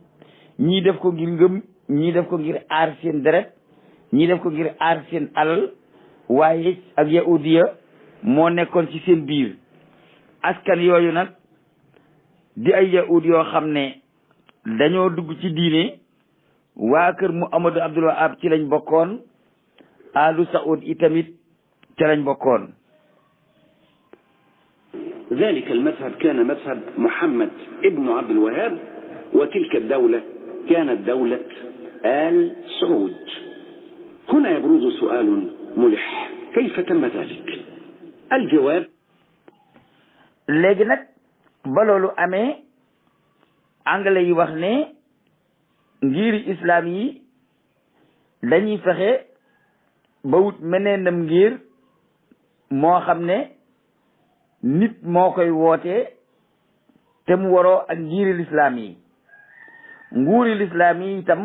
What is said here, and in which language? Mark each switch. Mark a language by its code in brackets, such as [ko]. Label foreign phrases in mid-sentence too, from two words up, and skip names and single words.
[wo] ñii def ko ngir ngëm ñii def ko ngir aar seen deret ñii def ko ngir aar seen alal waaye ak yahudiya moo nekkoon ci seen biir askan yooyu nag di ay yahud yoo xam ne dañoo dugg ci diine waa kër Muhammadu Abdul Wahab ci lañ bokkoon alu Saoud itamit ci lañ bokkoon. [ar] ذلك المذهب كان مذهب محمد ابن عبد الوهاب وتلك الدولة كانت دولة آل سعود. هنا يبرز سؤال ملح كيف تم ذلك؟ الجواب [wo] léegi nag ba loolu amee anglais yi wax ne ngiri islam yi dañuy fexe ba wut meneenam ngir moo xam ne nit moo koy woote te mu waroo ak ngiri lislaam yi nguuri lislaam yi itam